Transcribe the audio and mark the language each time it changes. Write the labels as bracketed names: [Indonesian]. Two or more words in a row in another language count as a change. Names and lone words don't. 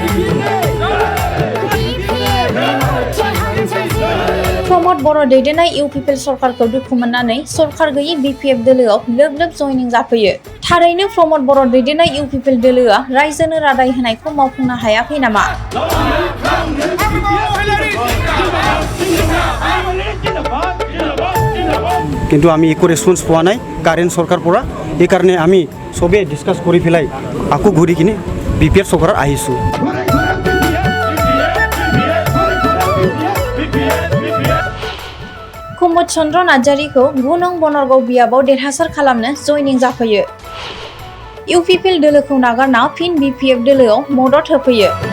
[Bodo] प्रमद बर' दैदेननाय इउपिपि सरकारखौ दुखु मोननानै सरकार गैयै बिपिएफ दोलोआव लोब लोब जयनिं जाफैयो। थारैनो प्रमद बर' दैदेननाय इउपिपि दोलोआ रायजोनो रादाय होनायखौ मावफुंनो हायाखै नामा? [Assamese] কিন্তু আমি একো রেসপন্স পোৱা নাই কারেন্ট সরকার পৰা এই কারণে আমি সবে ডিসকাস কৰি ফেলাই আকো ঘুরি কিনে বিপিএফ সরকার আহিছো। [Bodo] कुमुद चन्द्र नार्जारिखौ 9 नं बनरग बियाबाव देरहासार खालामनो जयनिं जाफैयो। इउपिपि दोलोखौ नागारना फिन बिपिएफ दोलोआव मदद होफैयो।